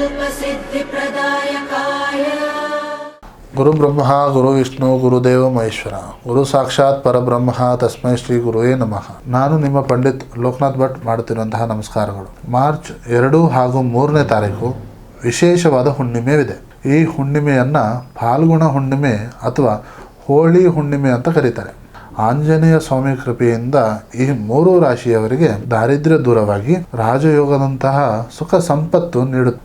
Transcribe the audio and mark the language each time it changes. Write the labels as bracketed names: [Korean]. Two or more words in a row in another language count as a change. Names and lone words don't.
[Sanskrit] सिद्धिप्रदायकाय गुरु ब्रह्म गुरु विष्णु गुरुदेव महेश्वर गुरु साक्षाತ್ ಪರಬ್ರಹ್ಮ ತಸ್ಮೈ ಶ್ರೀ ಗುರುವೇ ನಮಃ. [Kannada] ನಾನು ನಿಮ್ಮ ಪಂಡಿತ್ ಲೋಕನಾಥ್ ಭಟ್ ಮಾಡುತ್ತಿರುವಂತಹ ನಮಸ್ಕಾರಗಳು. ಮಾರ್ಚ್ 2 ಹಾಗೂ 3ನೇ ತಾರೀಕು ವಿಶೇಷವಾದ ಹುಣ್ಣಿಮೆವಿದೆ. ಈ ಹುಣ್ಣಿಮೆಯನ್ನು ಫಾಲ್ಗುಣ ಹುಣ್ಣಿಮೆ ಅಥವಾ ಹೋಳಿ ಹುಣ್ಣಿಮೆ ಅಂತ ಕರೀತಾರೆ. ಆಂಜನೇಯ ಸ್ವಾಮಿ ಕೃಪೆಯಿಂದ ಈ 3 ರಾಶಿಯವರಿಗೆ ದಾರಿದ್ರ್ಯ ದೂರವಾಗಿ ರಾಜಯೋಗದಂತಹ ಸುಖ ಸಂಪತ್ತು ನೀಡುತ್ತೆ.